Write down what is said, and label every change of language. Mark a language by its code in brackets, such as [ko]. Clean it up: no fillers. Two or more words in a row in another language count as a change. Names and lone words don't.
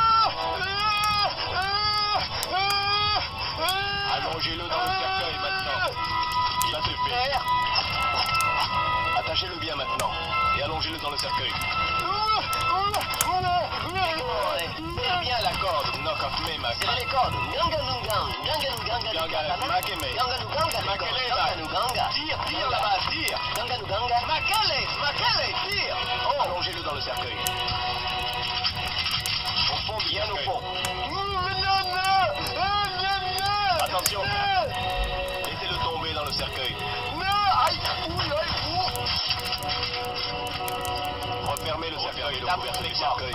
[fr] Allongez-le dans le cercueil maintenant. Ça c'est fait. Attachez-le bien maintenant et allongez-le dans le cercueil. Serre bien la corde. Knock off me, Mac. Serrez les cordes. Ganga. Ganga, Makeme. Ganga. Tire là-bas, tire. Ganga. Makele, tire. Oh, allongez-le dans le cercueil. Au fond, bien au fond. Attention. Laissez-le tomber dans le cercueil. Refermez le cercueil, le couvercle du cercueil.